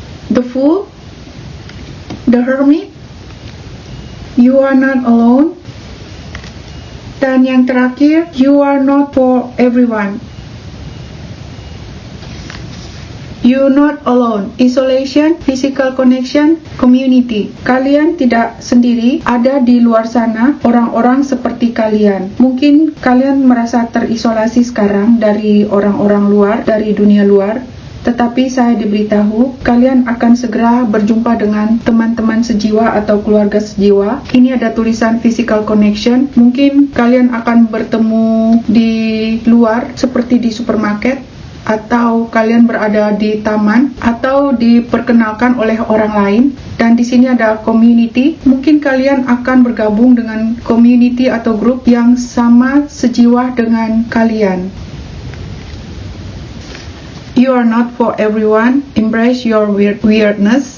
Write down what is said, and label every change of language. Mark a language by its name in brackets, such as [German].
[English] The Fool, The Hermit, You Are Not Alone, [Indonesian] dan [English] yang terakhir, You Are Not For Everyone. You Not Alone, Isolation, Physical Connection, Community. [Indonesian] Kalian tidak sendiri, ada di luar sana orang-orang seperti kalian. Mungkin kalian merasa terisolasi sekarang dari orang-orang luar, dari dunia luar. Tetapi saya diberitahu, kalian akan segera berjumpa dengan teman-teman sejiwa atau keluarga sejiwa. Ini ada tulisan physical connection. Mungkin kalian akan bertemu di luar, seperti di supermarket, atau kalian berada di taman, atau diperkenalkan oleh orang lain. Dan di sini ada community. Mungkin kalian akan bergabung dengan community atau grup yang sama sejiwa dengan kalian. [English] You are not for everyone. Embrace your weirdness.